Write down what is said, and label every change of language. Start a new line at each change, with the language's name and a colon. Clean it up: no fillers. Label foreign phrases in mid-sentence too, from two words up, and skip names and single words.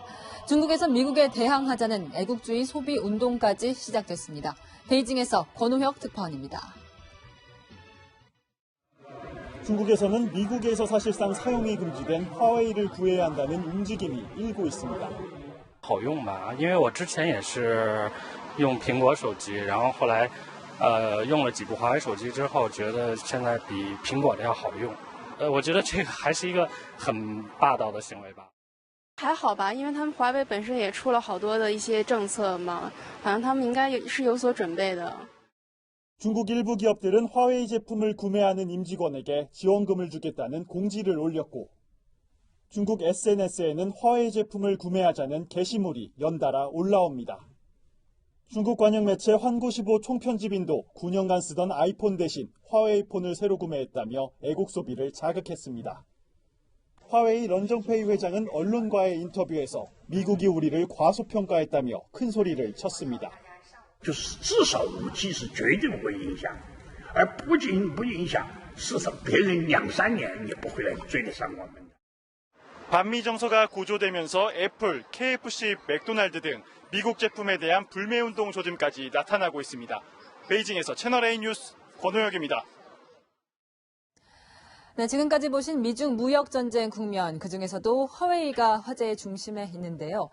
Korean: 중국에선 미국에 대항하자는 애국주의 소비 운동까지 시작됐습니다. 베이징에서 권우혁 특파원입니다. 중국에서는 미국에서 사실상 사용이 금지된 화웨이를 구해야 한다는 움직임이 일고 있습니다.
Chinese: 好用嘛，因为我之前也是用苹果手机，然后后来用了几部华为手机之后，觉得现在比苹果的要好用。我觉得这个还是一个很霸道的行为吧。还好吧，因为他们华为本身也出了好多的一些政策嘛，好像他们应该是有所准备的。
Korean: 중국 일부 기업들은 화웨이 제품을 구매하는 임직원에게 지원금을 주겠다는 공지를 올렸고 중국 SNS에는 화웨이 제품을 구매하자는 게시물이 연달아 올라옵니다. 중국 관영 매체 환구15 총편집인도 9년간 쓰던 아이폰 대신 화웨이 폰을 새로 구매했다며 애국 소비를 자극했습니다. 화웨이 런정페이 회장은 언론과의 인터뷰에서 미국이 우리를 과소평가했다며 큰 소리를 쳤습니다.
Chinese: 就是至少武器是绝对不会影响，而不仅不影响，事实上别人2、3年也不会来追得上我们。
Korean: 반미 정서가 고조되면서 애플, KFC, 맥도날드 등 미국 제품에 대한 불매운동 조짐까지 나타나고 있습니다. 베이징에서 채널A 뉴스 권호혁입니다. 네, 지금까지 보신 미중 무역전쟁 국면, 그중에서도 화웨이가 화제의 중심에 있는데요.